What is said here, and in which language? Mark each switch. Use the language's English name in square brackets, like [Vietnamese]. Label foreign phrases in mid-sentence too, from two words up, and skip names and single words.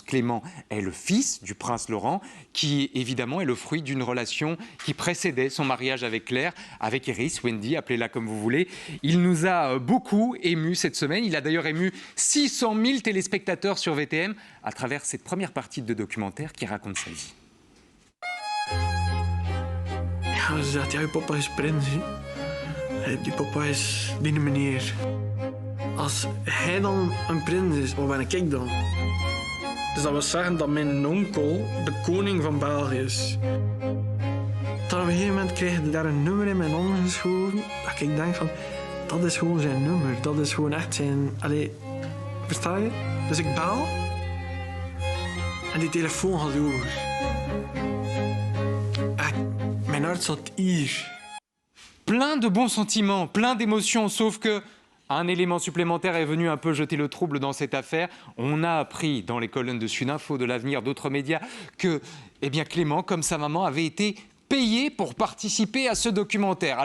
[French] Clément est le fils du prince Laurent, qui évidemment est le fruit d'une relation qui précédait son mariage avec Claire, avec Iris, Wendy, appelez-la comme vous voulez. Il nous a beaucoup émus cette semaine. Il a d'ailleurs ému 600 000 téléspectateurs sur VTM à travers cette première partie de documentaire qui raconte sa vie. [Dutch] Ja, ze zegt, ja, je papa is prins. Die papa is die meneer. Als hij dan een prins is, wat ben ik dan? Dus dat wil zeggen dat mijn onkel de koning van België is. Dan op een gegeven moment krijg je daar een nummer in mijn oren geschoven. Dat ik denk van, dat is gewoon zijn nummer. Dat is gewoon echt zijn... Allee, versta je? Dus ik bel. En die telefoon gaat over. Echt, mijn hart zat hier. [French] Plein de bons sentiments, plein d'émotions, sauf que un élément supplémentaire est venu un peu jeter le trouble dans cette affaire. On a appris dans les colonnes de Sudinfo, de l'Avenir, d'autres médias, que Clément, comme sa maman, avait été payé pour participer à ce documentaire.